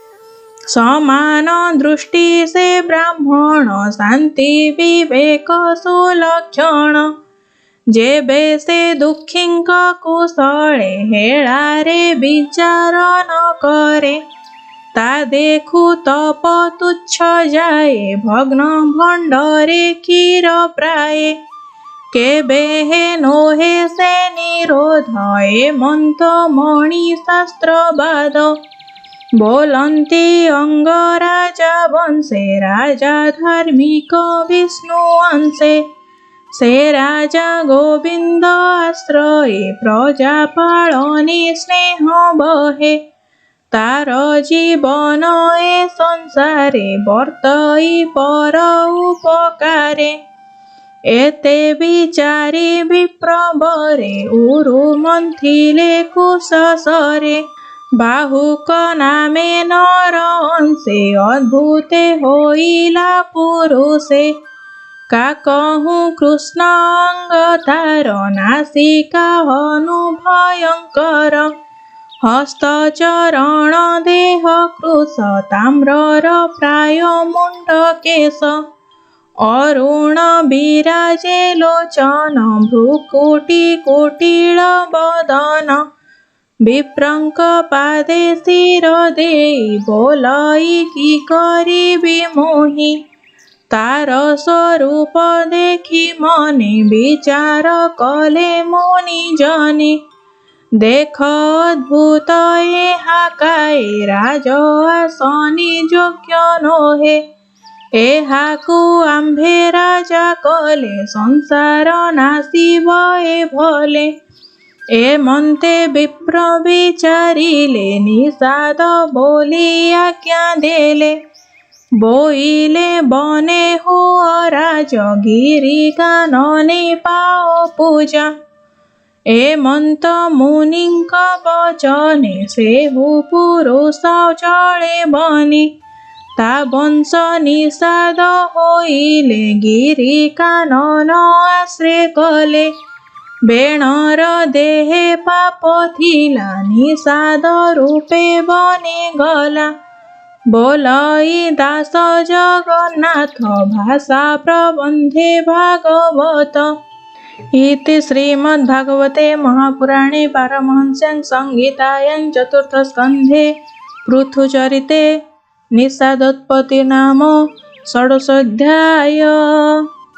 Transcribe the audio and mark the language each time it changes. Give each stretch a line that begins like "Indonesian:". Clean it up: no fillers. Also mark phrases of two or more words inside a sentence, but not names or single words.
Odia: ସମାନ ଦୃଷ୍ଟି ସେ ବ୍ରାହ୍ମଣ ଶାନ୍ତି ବିବେକ ସୁଲକ୍ଷଣ। ଯେବେ ସେ ଦୁଖିଙ୍କ କୁଶଳେ ହେଳାରେ ବିଚାର ନ କରେ। ତା ଦେଖୁ ତପ ତୁଚ୍ଛ ଯାଏ ଭଗ୍ନ ଭଣ୍ଡରେ କ୍ଷୀର ପ୍ରାୟେ। କେବେ ହେ ନୋହେ ସେ ନିରୋଧ ଏମନ୍ତ ମଣି ଶାସ୍ତ୍ର ବାଦ। ବୋଲନ୍ତି ଅଙ୍ଗରାଜା ବଂଶେ ରାଜା ଧାର୍ମିକ ବିଷ୍ଣୁ ଅଂଶେ। ସେ ରାଜା ଗୋବିନ୍ଦ ଆଶ୍ରୟେ ପ୍ରଜା ପାଳନେ ସ୍ନେହ ବହେ। ତାର ଜୀବନ ଏ ସଂସାରେ ବର୍ତ୍ତଇ ପର ଉପକାରେ। ଏତେ ବିଚାରି ବିପ୍ରବରେ ଉରୁ ମନ୍ଥିଲେ କୁଶଶରେ। ବାହୁକ ନାମେ ନର ଅଂଶେ ଅଦ୍ଭୁତେ ହୋଇଲା ପୁରୁଷେ। କା କହୁଁ କୃଷ୍ଣ ଅଙ୍ଗ ତାର ନାସିକା ହନୁ ଭୟଙ୍କର। ହସ୍ତ ଚରଣ ଦେହ କୃଶ ତାମ୍ରର ପ୍ରାୟ ମୁଣ୍ଡ କେଶ। ଅରୁଣ ବିରାଜେ ଲୋଚନ ଭ୍ରୁକୁଟୀ କୁଟିଳ ବଦନ। ବିପ୍ରଙ୍କ ପାଦେ ଶିର ଦେଇ ବୋଲଇ କି କରିବି ମୋହି। ତାର ସ୍ୱରୂପ ଦେଖି ମନେ ବିଚାର କଲେ ମୁନି ଜନେ। ଦେଖ ଅଦ୍ଭୁତ ଏହା କାଏ ରାଜ ଆସନୀ ଯୋଗ୍ୟ ନୋହେ। ଏହାକୁ ଆମ୍ଭେ ରାଜା କଲେ ସଂସାର ନାଶିବ ଏ ଭଲେ। ଏମନ୍ତେ ବିପ୍ର ବିଚାରିଲେ ନିଷାଦ ବୋଲି ଆଜ୍ଞା ଦେଲେ। ବୋଇଲେ ବନେ ହୁଅ ରାଜ ଗିରି କାନନେ ପାଅ ପୂଜା। ଏମନ୍ତ ମୁନିଙ୍କ ବଚନେ ସେହୁ ପୁରୁଷ ଚଳେ ବନେ। ତା ବଂଶ ନିଷାଦ ହୋଇଲେ ଗିରି କାନନ ଆଶ୍ରୟ କଲେ। ବେଣର ଦେହେ ପାପ ଥିଲା ନିଷାଦ ରୂପେ ବନେ ଗଲା। ବୋଲଇ ଦାସ ଜଗନ୍ନାଥ ଭାଷା ପ୍ରବନ୍ଧେ ଭାଗବତ।
Sanskrit: इति श्रीमद्भागवते महापुराणे पारमहंस्यां संहितायां चतुर्थस्कन्धे पृथुचरिते निषादोत्पत्ति नाम षोडशोऽध्याय।